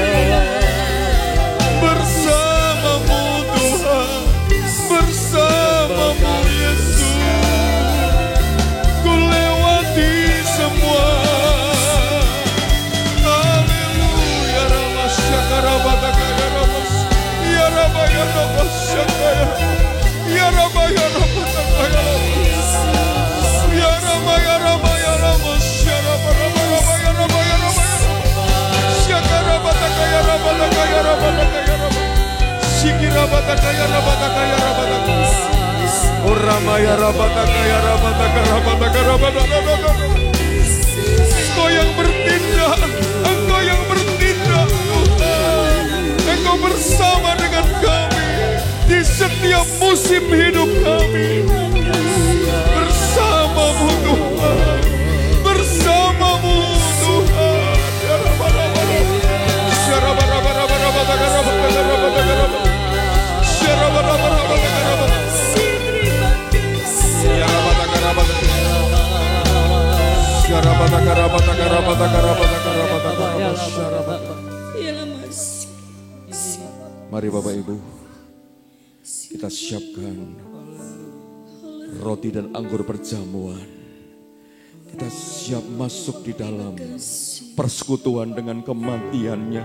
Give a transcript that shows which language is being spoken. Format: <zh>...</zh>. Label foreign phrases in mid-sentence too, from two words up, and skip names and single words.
<id>bersamamu Tuhan, bersamamu Yesus, ku lewati semua. Haleluya, Ramasyakarabadakaya Ramas, ya Rabba ya Ramasakaya, ya Rabba ya Ramadakaya Ramas, ya Rabba ya Rabba ya Ramas, ya Rabba Rabba Rabba ya Rabba ya Rabba ya Rabba, Syakarabadakaya Rabadakaya Rabadakaya Rabba, Sikirabadakaya Rabadakaya Rabadakaya, O Rama ya Rabadakaya Rabadakaya Rabadakaya Rabadakaya. Engkau yang bertindak, Engkau yang bertindak Tuhan, Engkau bersama dengan kami di setiap musim hidup kami. Bersamamu Tuhan, bersamamu Tuhan. Ya Rabba Rabba Rabba, Ya Rabba Rabba Rabba Rabba Rabba Rabba Rabba Rabba, Ya Rabba Rabba Rabba Rabba, Ya Rabba Rabba Rabba Rabba, Ya Rabba Rabba Rabba Rabba Rabba Rabba. Mari Bapak Ibu, kita siapkan roti dan anggur perjamuan. Kita siap masuk di dalam persekutuan dengan kematiannya.</id>